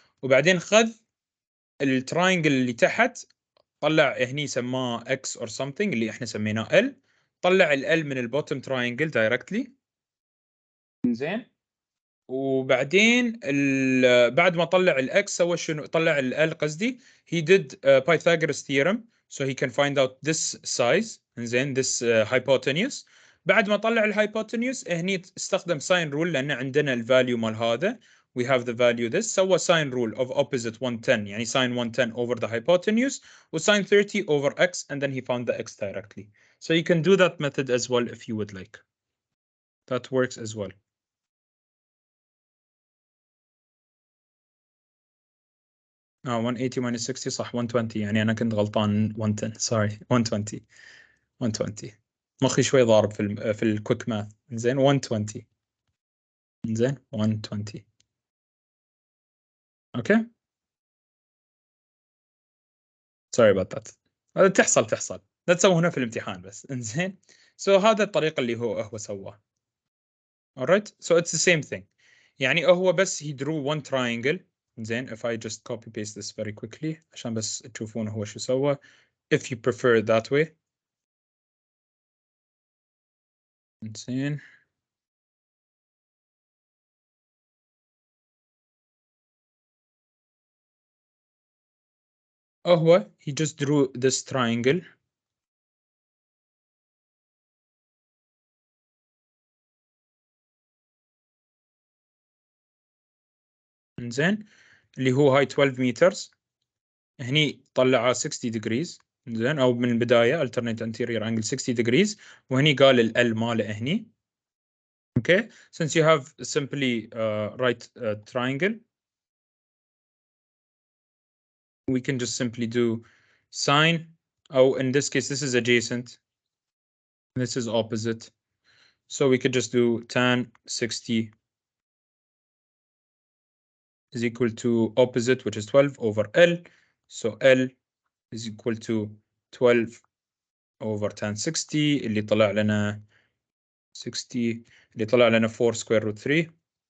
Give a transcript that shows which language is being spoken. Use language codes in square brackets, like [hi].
[ar] وبعدين خذ التراينجل اللي تحت طلع هني سماه [en] X or something [ar] اللي احنا سميناه L. طلع ال L من البوتم تراينجل directly. زين وبعدين بعد ما طلع ال X سوى شنو طلع ال L قصدي [en] he did Pythagoras theorem so he can find out this size. زين this hypotenuse. [ar] بعد ما طلع الهايبوتنيوس هني استخدم ساين رول لان عندنا الفاليو مال هذا [en] we have the value this. سوى sine rule of opposite 110 يعني sine 110 over the hypotenuse و sine 30 over x and then he found the x directly. So you can do that method as well if you would like. That works as well. [ar] اه 180 minus 60 صح 120 يعني انا كنت غلطان 110 sorry 120 120 مخي شوي ضارب في الكويك ماث. زين 120 زين 120 اوكي [en] sorry about that. [ar] هذا تحصل لا تسوي هنا في الامتحان بس. انزين so هذا الطريقة اللي هو سواه. [en] alright so it's the same thing [ar] يعني هو بس [en] he drew one triangle. زين if I just copy paste this very quickly [ar] عشان بس تشوفون هو شو سوى [en] if you prefer it that way. زين هو he just drew this triangle. [ar] زين اللي هو هاي 12 meters. هني طلعه 60 degrees. زين او من البدايه alternate anterior angle 60 degrees وهني قال ال ماله هني. [en] okay since you have simply right triangle we can just simply do sine. Oh, in this case this is adjacent, this is opposite, so we could just do tan 60 is equal to opposite which is 12 over L, so L is equal to 12 over tan 60 [ar] اللي طلع لنا 60 اللي طلع لنا [en] 4 square root 3.